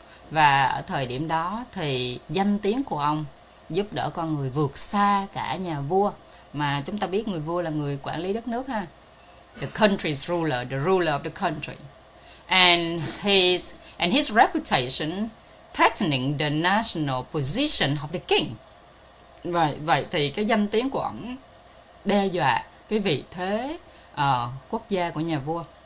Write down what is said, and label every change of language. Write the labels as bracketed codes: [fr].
[vi] Và ở thời điểm đó thì danh tiếng của ông giúp đỡ con người vượt xa cả nhà vua, mà chúng ta biết người vua là người quản lý đất nước ha. [en] The country's ruler, the ruler of the country. And his reputation threatening the national position of the king. [vi] Vậy thì cái danh tiếng của ông đe dọa cái vị thế quốc gia của nhà vua.